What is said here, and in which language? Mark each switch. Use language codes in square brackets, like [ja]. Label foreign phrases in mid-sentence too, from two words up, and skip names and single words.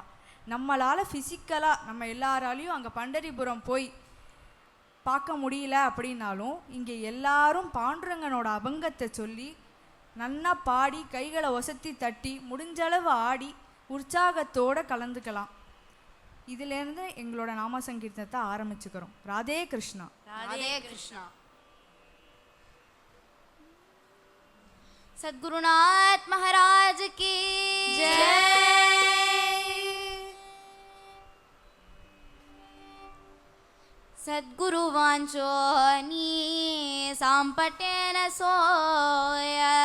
[ta] நம்மளால் ஃபிசிக்கலாக நம்ம எல்லாராலையும் அங்கே பண்டரிபுரம் போய் பார்க்க முடியல அப்படின்னாலும் இங்கே எல்லாரும் பாண்டுரங்கனோட அபங்கத்தை சொல்லி நல்லா பாடி கைகளை ஒசத்தி தட்டி முடிஞ்சளவு ஆடி உற்சாகத்தோடு கலந்துக்கலாம். இதிலேருந்து எங்களோட நாம சங்கீர்த்தனத்தை ஆரம்பிச்சுக்கிறோம். ராதே கிருஷ்ணா. ராதே கிருஷ்ணா. [hi] सद्गुरुनाथ महाराज की जय। [mr] सद्गुरु वांचो नी सांपटेन सोय,